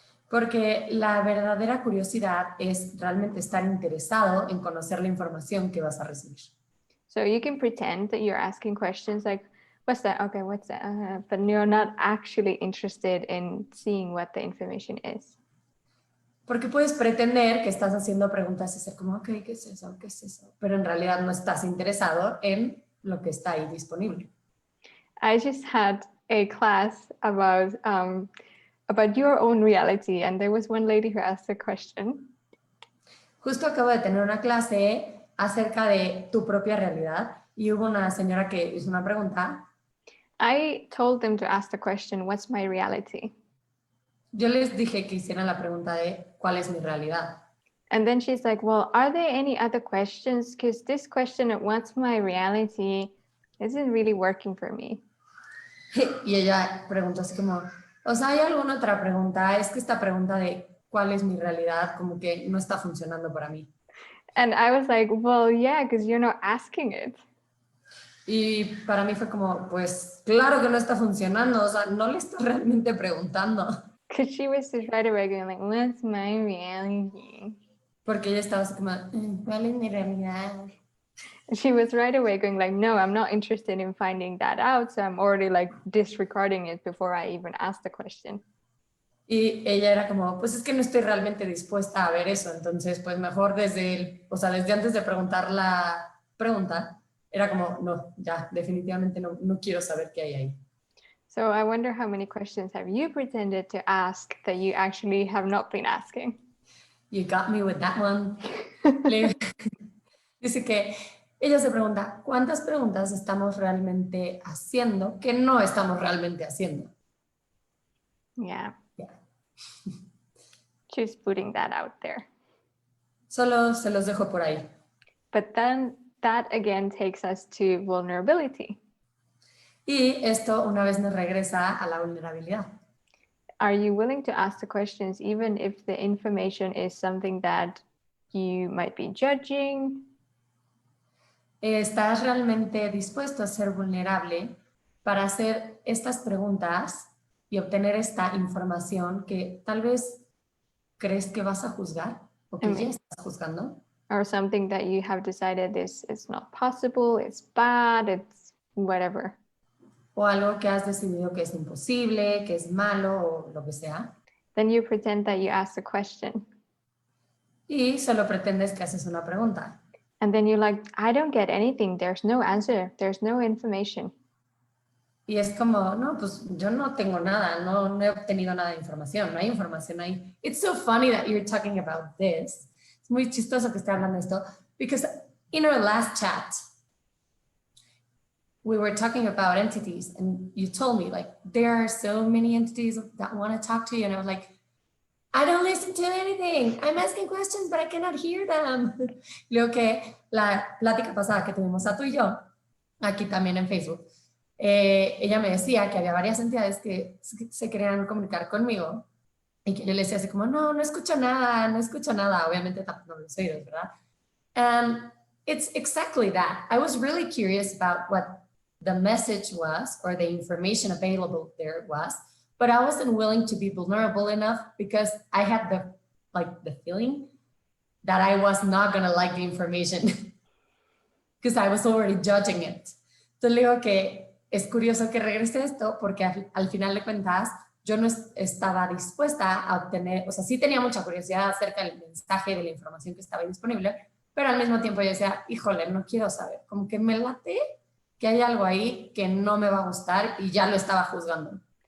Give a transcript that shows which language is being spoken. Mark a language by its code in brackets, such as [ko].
[es] Porque la verdadera curiosidad es realmente estar interesado en conocer la información que vas a recibir. [en] So you can pretend that you're asking questions like, what's that? Okay, what's that? But you're not actually interested in seeing what the information is. [es] Porque puedes pretender que estás haciendo preguntas y ser como, ok, ¿qué es eso? ¿Qué es eso? Pero en realidad no estás interesado en lo que está ahí disponible. [en] I just had a class about your own reality, and there was one lady who asked a question. [es] Justo acabo de tener una clase acerca de tu propia realidad y hubo una señora que hizo una pregunta. [en] I told them to ask the question, what's my reality? [es] Yo les dije que hicieran la pregunta de ¿cuál es mi realidad? [en] And then she's like, well, are there any other questions? Because this question of what's my reality isn't really working for me. [es] Y ella preguntó así como, o sea, ¿hay alguna otra pregunta? Es que esta pregunta de ¿cuál es mi realidad? Como que no está funcionando para mí. [en] And I was like, well, yeah, because you're not asking it. [es] Y para mí fue como, pues claro que no está funcionando, o sea, no le estoy realmente preguntando. [en] Because she was just right away going like, what's my reality? [es] Porque ella estaba así como, ¿cuál es mi realidad? [en] She was right away going like, no, I'm not interested in finding that out. So I'm already like disregarding it before I even asked the question. [es] Y ella era como, pues es que no estoy realmente dispuesta a ver eso. Entonces, pues mejor desde antes de preguntar la pregunta, era como, no, ya, definitivamente no quiero saber qué hay ahí. [en] So I wonder how many questions have you pretended to ask that you actually have not been asking? You got me with that one. [es] Dice que ella se pregunta, ¿cuántas preguntas estamos realmente haciendo que no estamos realmente haciendo? [en] Yeah. Yeah. Just putting that out there. [es] Solo se los dejo por ahí. [en] But then that again takes us to vulnerability. [es] Y esto una vez nos regresa a la vulnerabilidad. [en] Are you willing to ask the questions even if the information is something that you might be judging? [es] ¿Estás realmente dispuesto a ser vulnerable para hacer estas preguntas y obtener esta información que tal vez crees que vas a juzgar o que ya estás juzgando? [en] Or something that you have decided is not possible, it's bad, it's whatever. [es] O algo que has decidido que es imposible, que es malo o lo que sea. [en] Then you pretend that you asked a question. [es] Y solo pretendes que haces una pregunta. [en] And then you're like, I don't get anything. There's no answer. There's no information. [es] Y es como, no, pues yo no tengo nada, no he obtenido nada de información, no hay información ahí. [en] It's so funny that you're talking about this. [es] Es muy chistoso que esté hablando de esto, [en] because in our last chat, we were talking about entities and you told me like, there are so many entities that want to talk to you. And I was like, I don't listen to anything. I'm asking questions, but I cannot hear them. [es] Luego que la plática pasada que tuvimos Satu y yo, aquí también en Facebook, ella me decía que había varias entidades que se querían comunicar conmigo y que yo le decía así como, no escucho nada, no escucho nada. Obviamente tapando los oídos, ¿verdad? [en] And it's exactly that. I was really curious about what the message was or the information available there was, but I wasn't willing to be vulnerable enough because I had the feeling that I was not going to like the information because I was already judging it. [es] Entonces le digo que es curioso que regrese esto porque al final de cuentas yo no estaba dispuesta a obtener, o sea, sí tenía mucha curiosidad acerca del mensaje, de la información que estaba ahí disponible, pero al mismo tiempo yo decía, híjole, no quiero saber, como que me late que hay algo ahí que no me va a gustar y ya lo estaba juzgando.